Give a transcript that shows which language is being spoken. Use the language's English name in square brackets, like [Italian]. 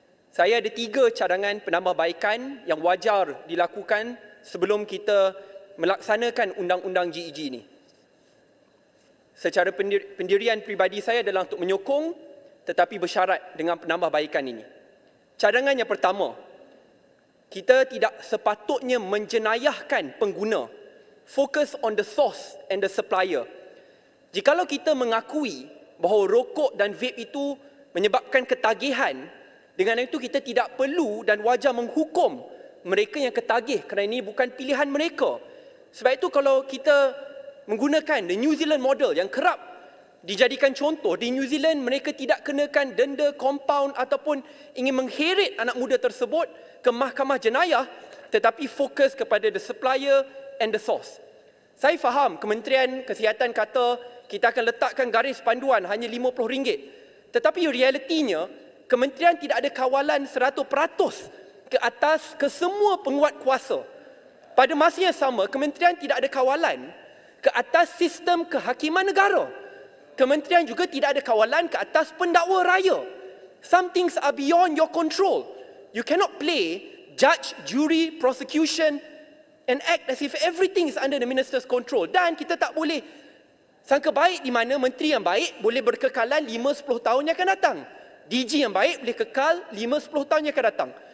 [Malay] Saya ada 3 cadangan penambahbaikan yang wajar dilakukan sebelum kita melaksanakan undang-undang GEG ini. Secara pendirian peribadi saya adalah untuk menyokong tetapi bersyarat dengan penambahbaikan ini. Cadangan yang pertama, kita tidak sepatutnya menjenayahkan pengguna. [English] Focus on the source and the supplier. [Malay] Jikalau kita mengakui bahawa rokok dan vape itu menyebabkan ketagihan, dengan itu kita tidak perlu dan wajar menghukum mereka yang ketagih kerana ini bukan pilihan mereka. Sebab itu kalau kita menggunakan [English] the New Zealand model [Malay] yang kerap dijadikan contoh, di New Zealand mereka tidak kenakan denda, compound ataupun ingin mengheret anak muda tersebut ke mahkamah jenayah, tetapi fokus kepada [English] the supplier and the source. [Malay] Saya faham Kementerian Kesihatan kata kita akan letakkan garis panduan hanya RM50. Tetapi realitinya, Kementerian tidak ada kawalan 100% ke atas ke semua penguat kuasa. Pada masa yang sama, Kementerian tidak ada kawalan ke atas sistem kehakiman negara. Kementerian juga tidak ada kawalan ke atas pendakwa raya. [English] Some things are beyond your control. You cannot play judge, jury, prosecution and act as if everything is under the minister's control. [Malay] Dan kita tak boleh sangka baik di mana menteri yang baik boleh berkekalan 5-10 tahun yang akan datang. DG yang baik boleh kekal 5-10 tahun yang akan datang.